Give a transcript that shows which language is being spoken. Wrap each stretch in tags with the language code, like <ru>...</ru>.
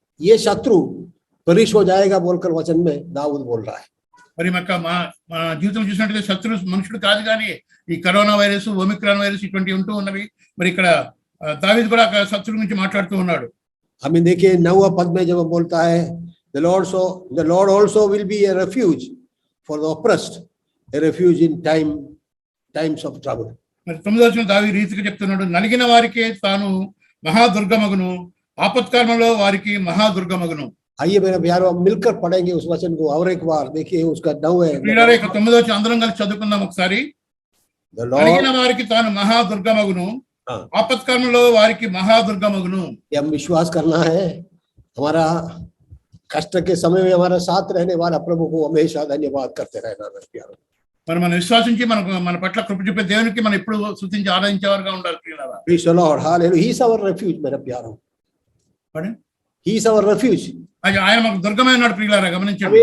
<hi>ये शत्रु परिश हो जाएगा बोलकर वचन में दाऊद बोल रहा है.</hi> <te>మరి మన జీవితంలో చూసినట్టయితే శత్రు మనుషుడు కాదు, కానీ ఈ కరోనా వైరస్, ఒమిక్రాన్ వైరస్ ఇటువంటి ఉంటూ ఉన్నవి. మరి ఇక్కడ దావీదు కూడా శత్రు గురించి మాట్లాడుతూ ఉన్నాడు.</te> <hi>हमें देखिए 9वां पद में जब बोलता है,</hi> <en>the Lord also will be a refuge for the oppressed, a refuge in times of trouble.</en> <te>మరి 9వ వచనం దావీదు రీతిగా చెప్తున్నాడు, నలిగిన వారికి తాను మహాదుర్గమగును, ఆపత్కాలంలో వారికి మహాదుర్గమగును.</te> <hi>आइए मेरे प्यारो, हम मिलकर पढ़ेंगे उस वचन को और एक बार. देखिए उसका 9 है.</hi> <te>9వ వచనం అందరం కలిసి చదువుకుందాం ఒకసారి. నలిగిన వారికి తాను మహాదుర్గమగును, ఆపత్కాలంలో వారికి మహాదుర్గమగును.</te> <hi>हम विश्वास करना है, हमारा कष्ट के समय में हमारा साथ रहने वाला प्रभु को हमेशा धन्यवाद करते रहना मेरे प्यारो.</hi> <te>మరి మనం విశ్వాసించి మన పట్ల కృప చూపే దేవునికి మనం ఎప్పుడు స్తుతించి ఆరాధించేవారుగా ఉండాలి ప్రియులారా.</te> <en>Praise the Lord. Hallelujah. He is our refuge</en> <hi>मेरे प्यारो.</hi> <en>He is our refuge.</en> <te>ఆయన మనకు దుర్గమై ఉన్నాడు ప్రియులారా, గమనించండి.</te>